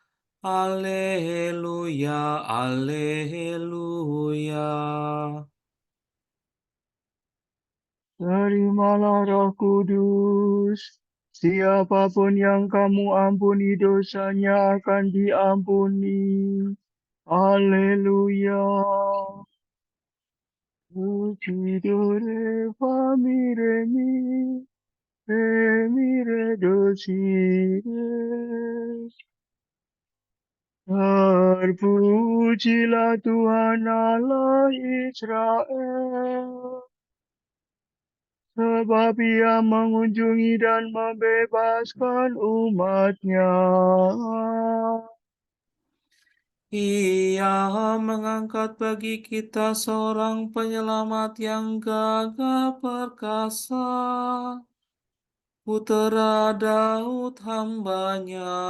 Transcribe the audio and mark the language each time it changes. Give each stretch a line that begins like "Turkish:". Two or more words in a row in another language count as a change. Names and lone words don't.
Indonesian: Haleluya, haleluya. Terimalah Roh Kudus. Siapapun yang kamu ampuni dosanya akan diampuni. Haleluya. Ucidore famiremi, remire dosire. Terpujilah Tuhan Allah Israel, sebab Ia mengunjungi dan membebaskan umat-Nya. Ia mengangkat bagi kita seorang penyelamat yang gagah perkasa, Putera Daud hamba-Nya.